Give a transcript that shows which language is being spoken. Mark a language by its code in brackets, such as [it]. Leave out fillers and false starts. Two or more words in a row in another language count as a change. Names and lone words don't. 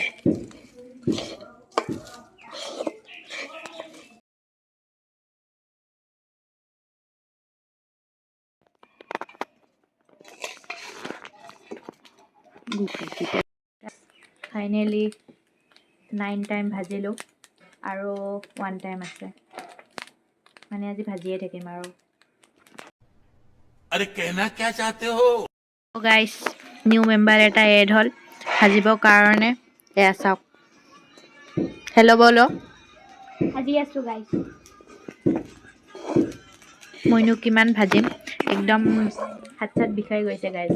[as] ফাইনেলি 9 টাইম ভাজিলোঁ আৰু 1 টাইম আছে, মানে আজি ভাজিয়ে থাকিম আৰু। [hi] अरे कहना क्या चाहते हो? [as] গাইছ, [en] new member [as] এটা এড হ'ল ভাজিবৰ কাৰণে। এয়া চাওক, হেল্ল' বলো ভাজি আছোঁ গাইছ। মইনো কিমান ভাজিম, একদম হাত চাত বিষাই গৈছে গাইছ।